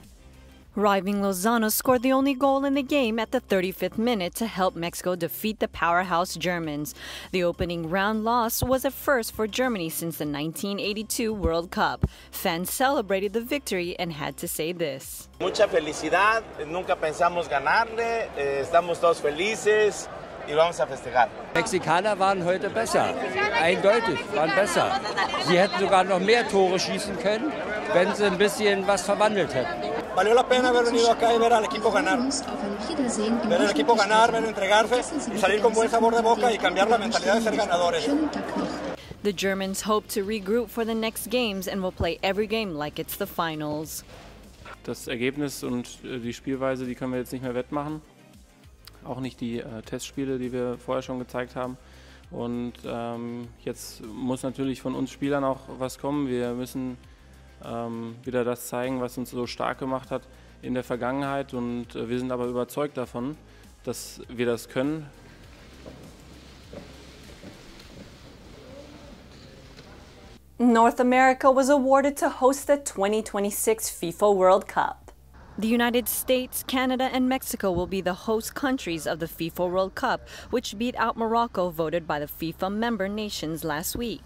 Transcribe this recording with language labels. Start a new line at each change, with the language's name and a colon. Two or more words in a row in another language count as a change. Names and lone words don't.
English: Riving Lozano scored the only goal in the game at the 35th minute to help Mexico defeat the powerhouse Germans. The opening round loss was a first for Germany since the 1982 World Cup. Fans celebrated the victory and had to say this.
Spanish: Mucha felicidad, nunca pensamos ganarle, estamos todos felices y vamos a festejar.
German: Mexikaner waren heute besser, eindeutig, waren besser. Sie hätten sogar noch mehr Tore schießen können, wenn sie ein bisschen was verwandelt hätten.
Spanish: Valió la pena haber venido acá y ver al equipo ganar. Ver al equipo ganar, ver entregarse y salir con buen sabor de boca y cambiar la mentalidad de ser ganadores.
English: The Germans hope to regroup for the next games and will play every game like it's the finals.
German: Das Ergebnis und die Spielweise, die können wir jetzt nicht mehr wettmachen. Auch nicht die Testspiele, die wir vorher schon gezeigt haben. Und jetzt muss natürlich von uns Spielern auch was kommen. Wir müssen wieder das zeigen, was uns so stark gemacht hat in der Vergangenheit. Und wir sind aber überzeugt davon, dass wir das können.
English: North America was awarded to host the 2026 FIFA World Cup. The United States, Canada, and Mexico will be the host countries of the FIFA World Cup, which beat out Morocco, voted by the FIFA member nations last week.